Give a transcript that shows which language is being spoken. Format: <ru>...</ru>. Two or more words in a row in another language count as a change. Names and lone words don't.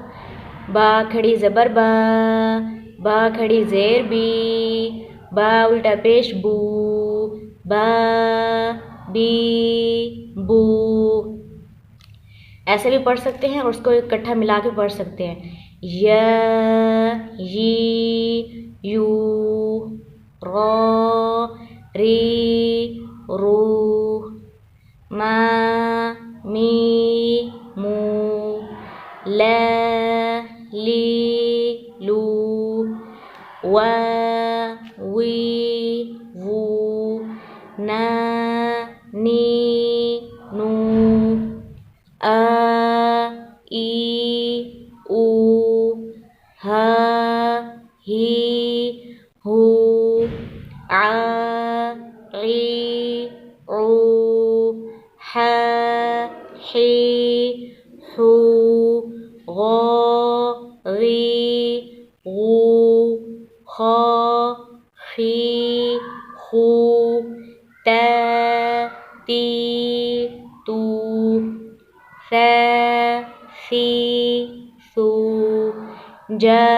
<hi>बा खड़ी ज़बर बा खड़ी ज़ेर बी, बा उल्टा पेश बू, बा बी बू। ऐसे भी पढ़ सकते हैं और उसको इकट्ठा मिला के पढ़ सकते हैं। य यी यू, रो री रू, मा मी मू, ल ली लू, व वी वू, न नी नू, अ ई ऊ, ह ही हू, आ ई ऊ, ह ही हू, गो गी गू, ख खी खू, त ती तू, स सी सू, ज</hi>